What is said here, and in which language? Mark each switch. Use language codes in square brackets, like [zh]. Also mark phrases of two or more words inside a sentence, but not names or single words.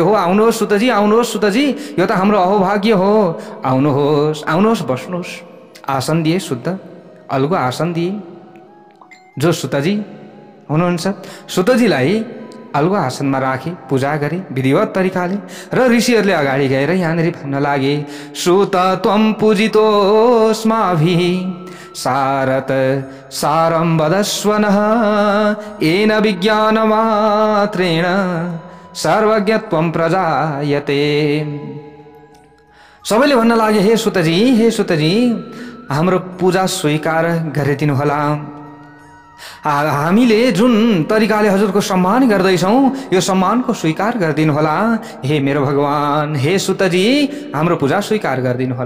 [ne] हो, आउनुहोस् सुतजी, आउनुहोस् सुतजी, यो त हाम्रो अहोभाग्य हो, आउनुहोस्, आउनुहोस्, बस्नुहोस्। आसन दिए, शुद्ध अलगो आसन दिए। जो सुतजी हुनुहुन्छ, सुतजीलाई अलगो आसनमा राखे, पूजा गरे विधिवत तरिकाले। र ऋषिहरूले अगाडि गएर यहाँनिर भन्न लागे, [sa] सुत त्वं पूजितोऽस्माभिः सारत सारं वदस्व नः, येन विज्ञानमात्रेण सर्वज्ञत्वं प्रजायते। [ne] सबैले भन्न लागे, हे सुतजी, हे सुतजी, हाम्रो पूजा स्वीकार गरिदिनुहोला। हामीले जुन तरिकाले हजुरको सम्मान गर्दैछौँ, यो सम्मानको स्वीकार गरिदिनुहोला। हे मेरो भगवान, हे सुतजी, हाम्रो पूजा स्वीकार गरिदिनुहोला।